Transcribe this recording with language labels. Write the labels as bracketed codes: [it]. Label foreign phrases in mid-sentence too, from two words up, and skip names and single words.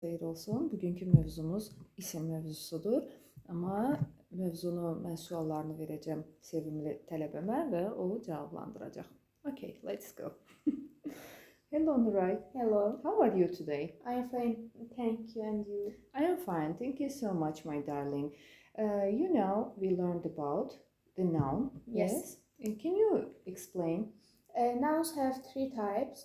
[az] Xeyir olsun. Bugünkü mövzumuz isim mövzusudur. Amma mövzunu mən suallarını verəcəm sevimli tələbəmə və o cavablandıracaq. [en] Okay, let's go. Hello, Nuray. Hello, How are you today? I'm fine, thank you, and you? I am fine. Thank you so much, my darling. We learned about the noun. Yes. Can you explain? Nouns have three types.